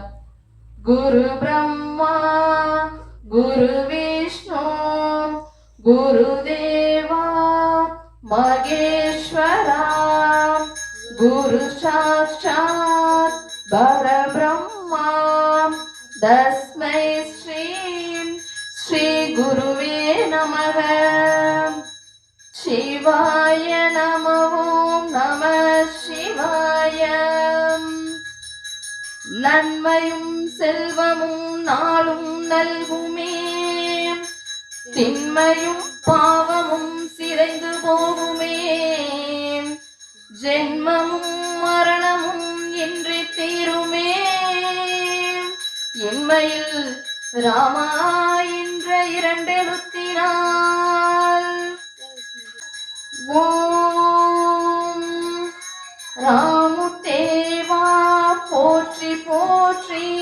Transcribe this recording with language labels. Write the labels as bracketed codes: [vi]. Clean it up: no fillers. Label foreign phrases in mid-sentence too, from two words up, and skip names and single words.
[sa] गुरु ब्रह्मा गुरु विष्णु गुरुदेवा महेश्वरा गुरु साक्षात् परब्रह्मा तस्मै श्री गुरुवे नमः। शिवाय नमः। ओम नमः शिवाय। [ta] நன்மையும் செல்வமும் நாளும் நல்குமே, திண்மையும் பாவமும் சிதைந்து போகுமே, ஜென்மமும் மரணமும் இன்றி தீருமே, இன்மையில் ராமா என்ற இரண்டெழுத்தினால் ஓம் ராமுதேவா போற்றி போற்றி.